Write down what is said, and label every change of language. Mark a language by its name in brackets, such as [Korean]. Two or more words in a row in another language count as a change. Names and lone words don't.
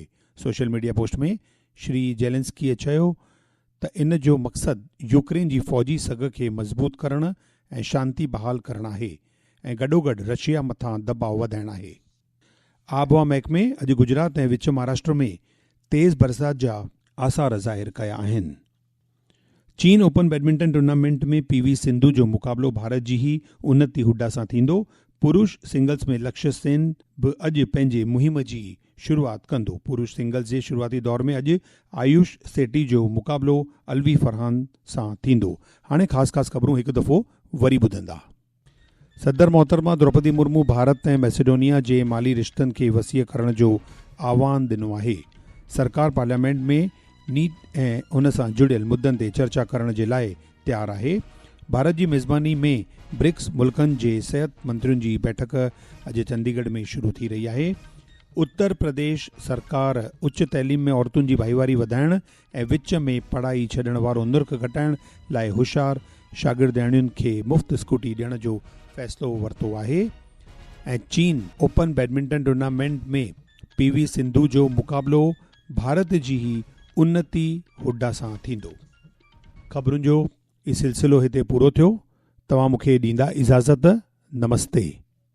[English] social media post [Sindhi] में श्री जेलेंस्कीअ चयो त इन जो मक़सदु यूक्रेन जी फ़ौजी सघ खे मज़बूत करणु ऐं शांती बहाल करणु आहे ऐं गॾोगॾु रशिया मथां दबाउ वधाइणु आहे। आबहवा महकमे अॼु गुजरात ऐं विच महाराष्ट्र में तेज़ बरसात जा आसार ज़ाहिर कया आहिनि। चीन ओपन बैडमिंटन टूर्नामेंट में PV सिंधु जो मुक़ाबिलो भारत जी ही उन्नति हुड्डा सां थींदो। पुरुष सिंगल्स में लक्ष्य सेन बि अॼु पंहिंजे मुहिम जी शुरूआति कंदो। पुरुष सिंगल्स जे शुरूआती दौर में अॼु आयुष सेठी जो मुक़ाबिलो अलवी फरहान सां थींदो। हाणे ख़ासि ख़बरूं हिकु दफ़ो वरी ॿुधंदा। सदर मोहतरमा द्रौपदी मुर्मू भारत ऐं मैसेडोनिया जे माली रिश्तनि खे वसीअ करण जो आह्वान ॾिनो आहे। सरकार पार्लियामेंट में नीट ऐं उन सां जुड़ियल मुद्दनि ते चर्चा करण जे लाइ तयारु आहे। भारत जी मेज़बानी में ब्रिक्स मुल्कनि जे सिहत मंत्रियुनि जी बैठक अॼु चंडीगढ़ में शुरू थी रही आहे। उत्तर प्रदेश सरकार उच्च तैलीम में औरतुनि जी भाईवारी वधाइण ऐं विच में पढ़ाई छॾण वारो नुर्ख घटाइण लाइ होशियार शागिर्दियाणियुनि खे मुफ़्त स्कूटी ॾियण जो फ़ैसिलो वरितो आहे। ऐं चीन ओपन बैडमिंटन टूर्नामेंट में PV सिंधु जो मुक़ाबिलो भारत जी ही उन्नति हुड्डा सां थींदो। ख़बरुनि जो ई सिलसिलो हिते पूरो थियो। तव्हां मूंखे ॾींदा इजाज़त। नमस्ते।